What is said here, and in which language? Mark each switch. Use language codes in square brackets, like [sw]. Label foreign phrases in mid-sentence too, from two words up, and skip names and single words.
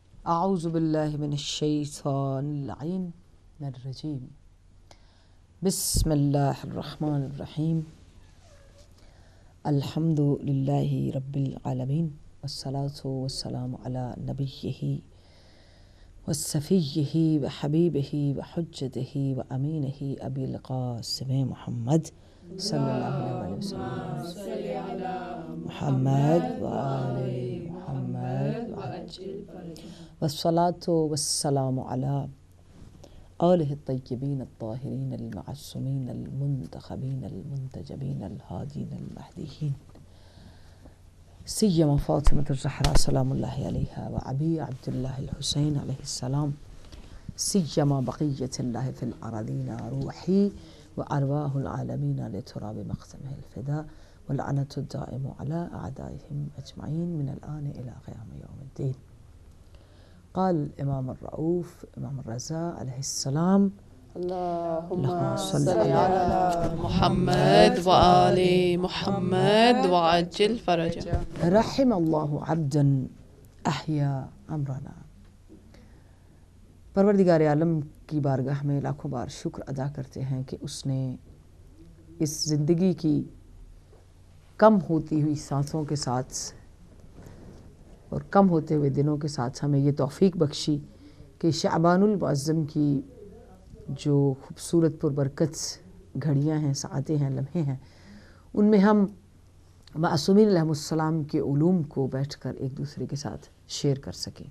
[ar] اعوذ باللہ من الشیطان اللعین الرجیم بسم اللہ الرحمن الرحیم الحمد للہ رب العالمین والصلاة والسلام علی نبیہ وصفیہ وحبیبہ وحجتہ وامینہ ابی القاسم محمد صلی اللہ علیہ وسلم محمد وآل محمد والصلاة والسلام علی آلہ الطیبین الطاہرین المعصومین المنتخبین المنتجبین الہادین المہدیین سیما فاطمة الزہراء سلام اللہ علیہا وابی عبداللہ الحسین علیہ السلام سیما بقیت اللہ فی الارضین روحی وارواح العالمین لتراب مقدمہ الفدا واللعنۃ الدائم علی اعدائهم اجمعین من الآن الى قیام یوم الدین. قال امام الرؤوف امام الرضا علیہ السلام اللہم صل علی محمد وآل محمد وعجل فرجہ. رحم اللہ عبدا احیا امرنا. [ur] پروردگار عالم کی بارگاہ میں لاکھوں بار شکر ادا کرتے ہیں کہ اس نے اس زندگی کی کم ہوتی ہوئی سانسوں کے ساتھ اور کم ہوتے ہوئے دنوں کے ساتھ ہمیں یہ توفیق بخشی کہ شعبان المعظم کی جو خوبصورت پربرکت گھڑیاں ہیں، ساعتیں ہیں، لمحے ہیں، ان میں ہم معصومین [ar] علیہم السلام [ur] کے علوم کو بیٹھ کر ایک دوسرے کے ساتھ شیئر کر سکیں.